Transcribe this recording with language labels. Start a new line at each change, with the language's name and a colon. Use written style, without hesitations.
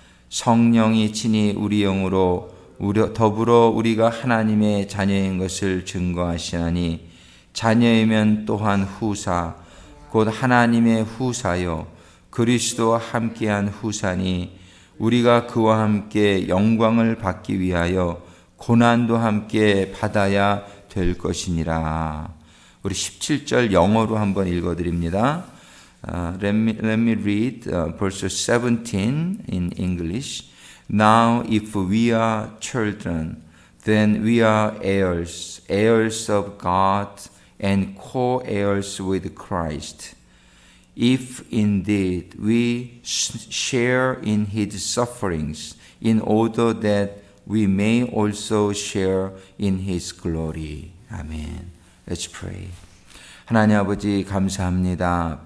Korean: 성령이 친히 우리 영으로 더불어 우리가 하나님의 자녀인 것을 증거하시나니 자녀이면 또한 후사 곧 하나님의 후사요 그리스도와 함께한 후사니 우리가 그와 함께 영광을 받기 위하여 고난도 함께 받아야 될 것이니라. 우리 17절 영어로 한번 읽어드립니다.
English: Let me read verse 17 in English. Now if we are children, then we are heirs, heirs of God and co-heirs with Christ. If indeed we share in his sufferings, in order that we may also share in his glory. Amen. Let's pray.
Korean: 하나님 아버지 감사합니다.